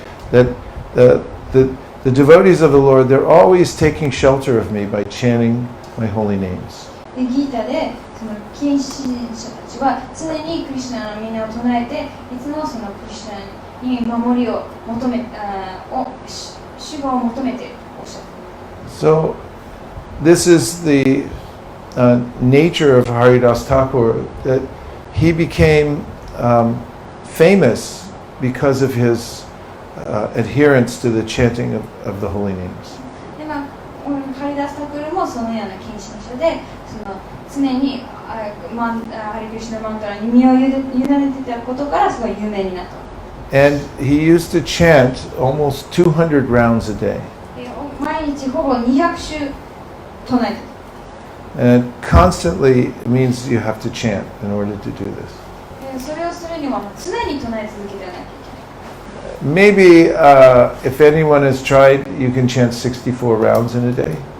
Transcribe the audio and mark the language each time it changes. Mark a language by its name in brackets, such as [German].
[English] That the devotees of the Lord, they're always taking shelter of me by chanting my holy names. [Japanese] で、ギータでその近親者たちは常にクリシュナの名を唱えて、いつもそのクリシュナに守りを求め、守護を求めておっしゃる。 [English] So, this is the nature of Haridasa Thakur, that he became famous because of his adherence to the chanting of the holy names. [Japanese] で、ハリダースタクルもそのような近親者で、その常にハリクリシュナマントラに身を委ねてたことからすごい有名になった。 [English] And he used to chant almost 200 rounds a day. [Japanese] 毎日ほぼ200周唱えてた。 [English] And constantly means you have to chant in order to do this. [Japanese] それをするには常に唱え続けてはなきゃいけない。 [English] Maybe if anyone has tried, you can chant 64 rounds in a day.